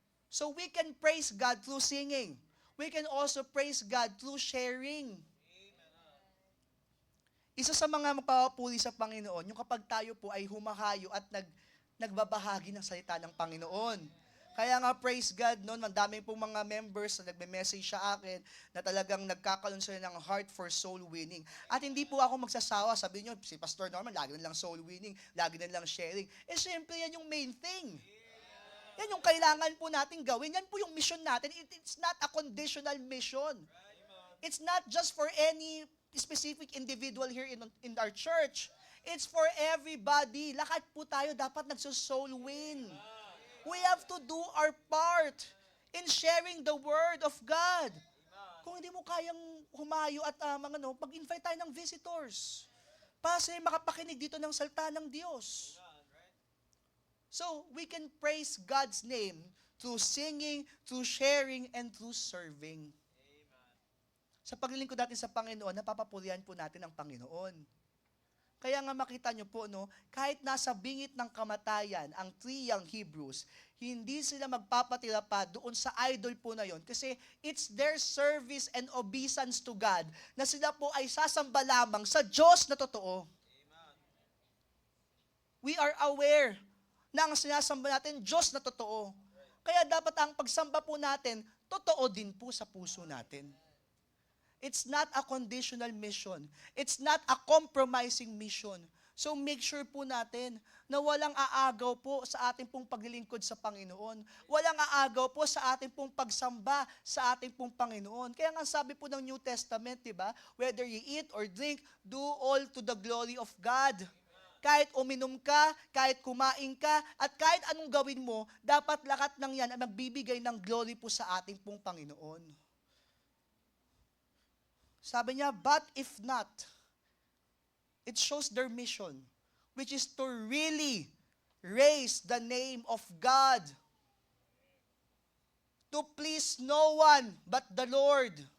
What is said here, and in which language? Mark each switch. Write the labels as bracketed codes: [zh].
[en] So we can praise God through singing. We can also praise God through sharing. [tl] Isa sa mga mapapapuri sa Panginoon, yung kapag tayo po ay humahayo at nagbabahagi ng salita ng Panginoon. Kaya nga, [en] praise God, [tl] noon, mandami pong mga members na nagme-message sa akin na talagang nagkakaroon sila ng [en] heart for soul winning. [tl] At hindi po ako magsasawa, sabi niyo, si Pastor Norman, lagi na lang soul winning, lagi na lang sharing. Eh, syempre, yan yung main thing. Yan yung kailangan po natin gawin. Yan po yung mission natin. [en] It's not a conditional mission. It's not just for any specific individual here in our church. It's for everybody. [tl] Lahat po tayo dapat nagso-soul win. [en] We have to do our part in sharing the Word of God. [tl] Kung hindi mo kayang humayo at mag-invite tayo ng visitors para sila makapakinig dito ng salita ng Diyos. [en] So, we can praise God's name through singing, through sharing, and through serving. [tl] Sa paglilingkod natin sa Panginoon, napapapurihan po natin ang Panginoon. Kaya nga makita nyo po, no, kahit nasa bingit ng kamatayan, ang 3 young Hebrews, hindi sila magpapatira pa doon sa idol po na yon. Kasi [en] it's their service and obeisance to God [tl] na sila po ay sasamba lamang sa Diyos na totoo. [en] We are aware [tl] na ang sinasamba natin, Diyos na totoo. Kaya dapat ang pagsamba po natin, totoo din po sa puso natin. [en] It's not a conditional mission. It's not a compromising mission. [tl] So make sure po natin na walang aagaw po sa ating pong paglilingkod sa Panginoon. Walang aagaw po sa ating pong pagsamba sa ating pong Panginoon. Kaya nga sabi po ng New Testament, di ba? [en] Whether you eat or drink, do all to the glory of God. [tl] Kahit uminom ka, kahit kumain ka, at kahit anong gawin mo, dapat lahat ng yan ay magbibigay ng glory po sa ating pong Panginoon. Sabi niya, [en] but if not, it shows their mission, which is to really raise the name of God, to please no one but the Lord.